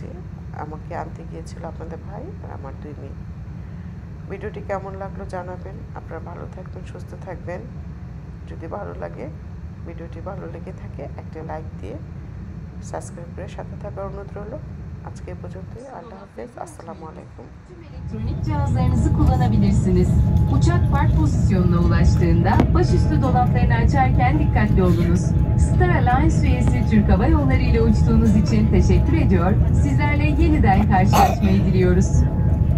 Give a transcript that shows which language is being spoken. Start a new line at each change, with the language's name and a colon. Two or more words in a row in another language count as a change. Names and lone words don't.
Bangla: আমাকে আনতে গিয়েছিল আপনাদের ভাই আর আমার 2 মেয়ে। ভিডিওটি কেমন লাগলো জানাবেন। আপনারা ভালো থাকবেন, সুস্থ থাকবেন। যদি ভালো লাগে, ভিডিওটি ভালো লেগে থাকে একটা লাইক দিয়ে সাবস্ক্রাইব করে সাথে থাকার অনুরোধ রইল। আজকে এই পর্যন্তই। আল্লাহ হাফেজ, আসসালামু আলাইকুম।
Turkish: Elektronik cihazlarınızı kullanabilirsiniz. Uçak park pozisyonuna ulaştığında başüstü dolaplarını açarken dikkatli olunuz. Star Alliance üyesi Türk Hava Yolları ile uçtuğunuz için teşekkür ediyor. Sizlerle yeniden karşılaşmayı diliyoruz.